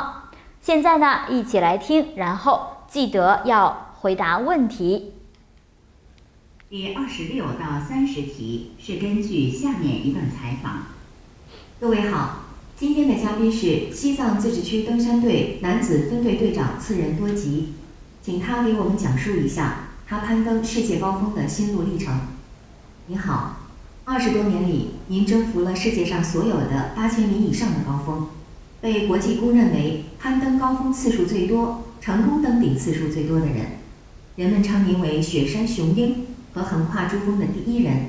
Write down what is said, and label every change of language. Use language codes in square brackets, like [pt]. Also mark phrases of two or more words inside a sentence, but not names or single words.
[zh] 現在呢，一起來聽，然後記得要回答問題。第26到30題是根據下面一段採訪。各位好，今天的嘉賓是西藏自治區登山隊男子分隊隊長次仁多吉，請他給我們講述一下他攀登世界高峰的心路歷程。你好。20多年裡，您征服了世界上所有的8000米以上的高峰，被國際公認為攀登高峰次數最多、成功登頂次數最多的人。人們稱您為雪山雄鷹和橫跨珠峰的第一人。